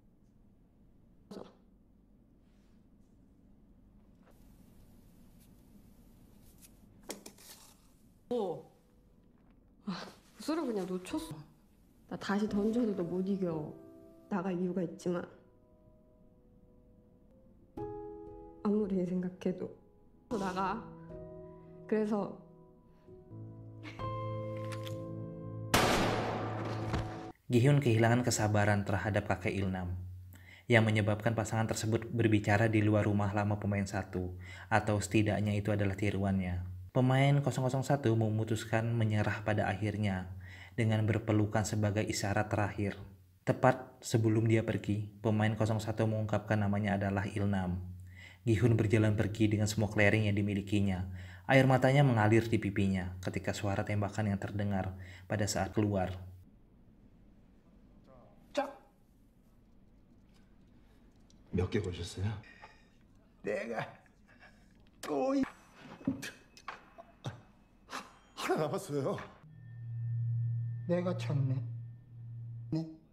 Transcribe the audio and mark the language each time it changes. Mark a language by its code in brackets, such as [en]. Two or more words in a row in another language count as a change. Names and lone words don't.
[ko] 구슬을 그냥 놓쳤어. 나 다시 던져도 너 못 이겨. 나갈 이유가 있지만 아무리 생각해도 너 나가. 그래서 [id] Gi-hun kehilangan kesabaran terhadap kakek Ilnam, yang menyebabkan pasangan tersebut berbicara di luar rumah lama pemain satu, atau setidaknya itu adalah tiruannya. Pemain 001 memutuskan menyerah pada akhirnya, dengan berpelukan sebagai isyarat terakhir. Tepat sebelum dia pergi, pemain 01 mengungkapkan namanya adalah Ilnam. Gi-hun berjalan pergi dengan semua kelereng yang dimilikinya. Air matanya mengalir di pipinya ketika suara tembakan yang terdengar pada saat keluar. [ko] 몇 개 보셨어요? 내가 또 하나 남았어요. 내가 참네. 네.